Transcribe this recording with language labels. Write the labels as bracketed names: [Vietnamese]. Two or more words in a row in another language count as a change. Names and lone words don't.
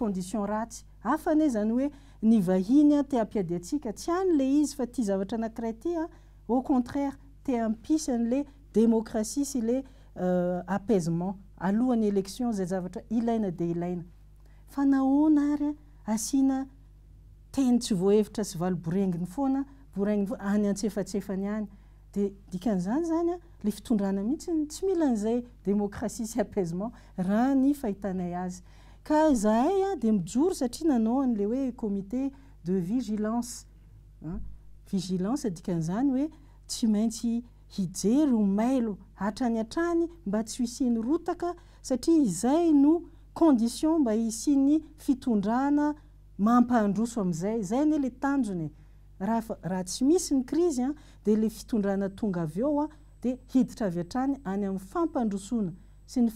[Malagasy] condition ratsy hafa ane zany hoe ny vahiny te hampiady atsika tsy any le izy fa tia zavatra anankiray ty [French] au contraire [Malagasy] te hampisy an' [French] le démocratie [Malagasy] sy [French] le apaisement [Malagasy] alohan'ny élection zay zavatra ilaina dia ilaina fa nahoana ary asiana teny tsy voahevitra sy valiborenginy foana any antsefatsefany any dia dikan'izany zany a le fitondrana mihitsy tsy mila an'izay démocratie sy apaisement raha ny fahitanay azy ka zahay a dia mijoro satria nanao an'le hoe [French] comité de vigilance vigilance [Malagasy] dikan'izany hoe tsy maintsy hijery ho mailo hatrany hatrany mba tsy hisiny rotaka satria izay no condition mba hisiny fitondrana mampahandroso amin'izay zay anie le tanjony raha tsy misy ny crise a dia le fitondrana tonga avy eo a dia hiditra avy hatrany any amin'ny fampandrosoana sy ny